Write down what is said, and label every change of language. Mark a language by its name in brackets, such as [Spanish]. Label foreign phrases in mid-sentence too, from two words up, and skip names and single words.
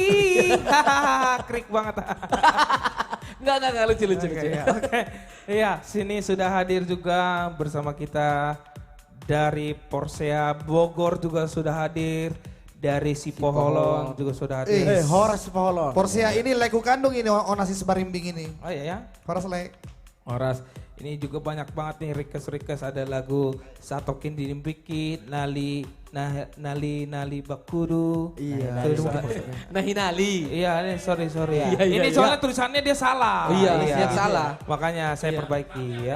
[Indonesian] Krik banget. Enggak lucu. Oke. Iya, sini sudah hadir juga bersama kita dari Porsea Bogor juga sudah hadir. Dari Sipoholon juga sudah hadir. Horas Sipoholon. Porsia ini leku kandung ini nasi sebarimbing ini. Oh iya ya. Horas le. Horas, ini juga banyak banget nih request ada lagu Satokin Dilimpiki, Nali Bakudu. Iya. Terus Nahinali. iya, ini sorry. Iya, Ini iya. soalnya tulisannya dia salah. Iya, siap salah. Makanya saya perbaiki ya.